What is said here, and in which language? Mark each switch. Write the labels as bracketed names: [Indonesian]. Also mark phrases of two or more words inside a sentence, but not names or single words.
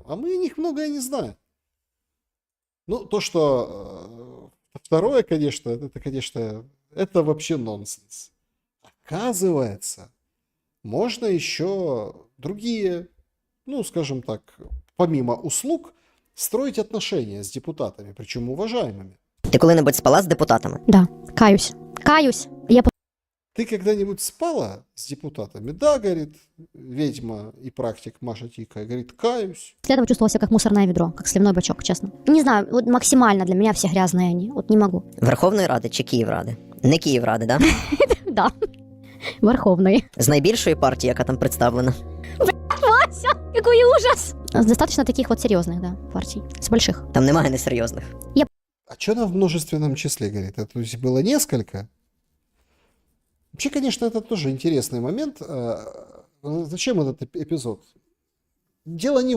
[Russian] А мы о них многое не знаем. Ну, то, что второе, конечно, это вообще нонсенс. Оказывается, можно еще другие, ну, скажем так, помимо услуг, строить отношения с депутатами, причем уважаемыми. [Ukrainian] Ти коли-небудь спала з депутатами? [Russian] Да, каюсь. Каюсь. Я Ты когда-нибудь спала с депутатами? Да, говорит ведьма и практик Маша Тика. Говорит, каюсь. после этого чувствовала себя как мусорное ведро, как сливной бачок, честно. Не знаю, вот максимально для меня все грязные они. Вот не могу. [Ukrainian] Верховної Ради чи Київради? Не Київради, да? [Russian] Да. Верховный. [Ukrainian] З найбільшої партії, яка там представлена. [Russian] Вася, какой ужас! Достаточно таких вот серьезных, да, партий. С больших. [Ukrainian] Там немає несерйозних. [Russian] А что она в множественном числе говорит? Это то есть было несколько? Вообще, конечно, это тоже интересный момент. Зачем этот эпизод? Дело не в...